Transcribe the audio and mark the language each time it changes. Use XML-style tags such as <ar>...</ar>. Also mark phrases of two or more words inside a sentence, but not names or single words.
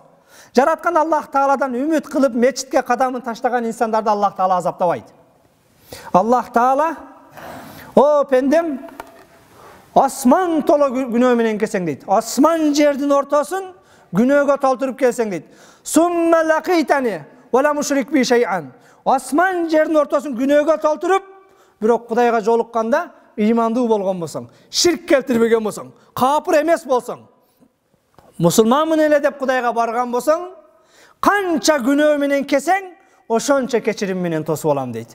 <ky>Жараткан Аллах Тааладан үмүт кылып мечитке кадамын таштаган инсандарды Аллах Таала азаптабайт. Аллах Таала: "О пендем, асман толо күнөө менен келсең" дейт. Асман жердин ортосун күнөөгө толтуруп келсең дейт.</ky> <ar>"ثم لقيتني لا تشرك بي شيئا."</ar> <ky>Асман жердин ортосун күнөөгө толтуруп, бирок Кудайга жолукканда ыймандуу болгон болсоң, ширк келтирбеген болсоң, капыр эмес болсоң, мусулманмын эле деп Кудайга барган болсоң, канча күнөө менен келсең, ошончо кечирим менен тосуп алам дейт.</ky>